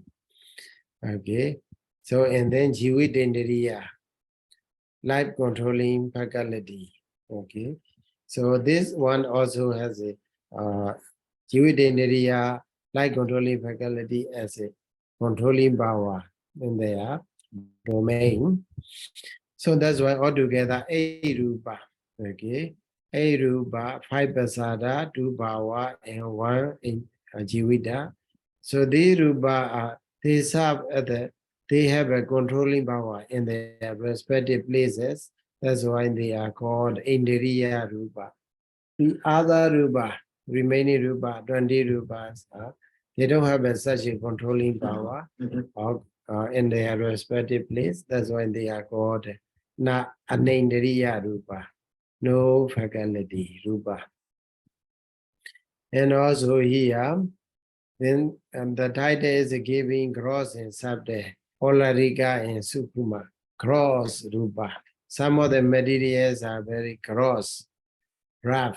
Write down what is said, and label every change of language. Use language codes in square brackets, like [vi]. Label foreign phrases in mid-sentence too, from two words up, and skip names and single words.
[en] Okay, so and then Jividendriya, life controlling faculty. Okay, so this one also has a Jividendriya, life controlling faculty as a controlling power in their domain. So that's why altogether 8 rupa. Okay, 8 rupa, 5 pasada, 2 bhava, and 1 in jivita. So these rupa are they serve at they have a controlling power in their respective places. That's why they are called [pi] Indriya rupa. [en] The other rupa, remaining rupa, 20 rupas, they don't have such a controlling power in their respective place. That's why they are called [pi] na anindriya rupa, [en] no faculty rupa. And also here, then the title is giving gross and subtle, Olarika and Sukuma, gross rupa. Some of the materials are very gross, rough.